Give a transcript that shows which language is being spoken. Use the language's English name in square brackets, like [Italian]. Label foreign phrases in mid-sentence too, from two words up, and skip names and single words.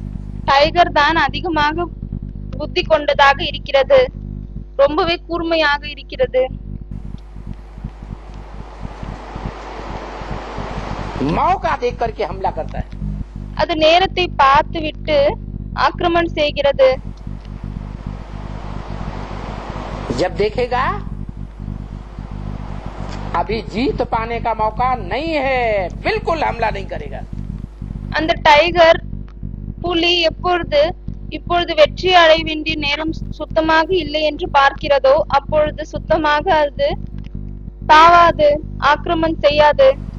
[Tamil] டைகர் தான் அதிகமாக புத்தி கொண்டதாக இருக்கிறது, ரொம்பவே கூர்மையாக இருக்கிறது. [Hindi] मौका देख करके हमला करता है। [Tamil] அது நேரத்தை பார்த்து விட்டு ஆக்கிரமण செய்கிறது. [Hindi] जब देखेगा अभी जीत पाने का मौका नहीं है, बिल्कुल हमला नहीं करेगा। [Tamil] அந்த டைகர் புலி இப்பொழுது வெற்றி அடைய வேண்டிய நேரம் சுத்தமாக இல்லை என்று பார்க்கிறதோ அப்பொழுது சுத்தமாக அது தாவாது, ஆக்கிரமணம் செய்யாது.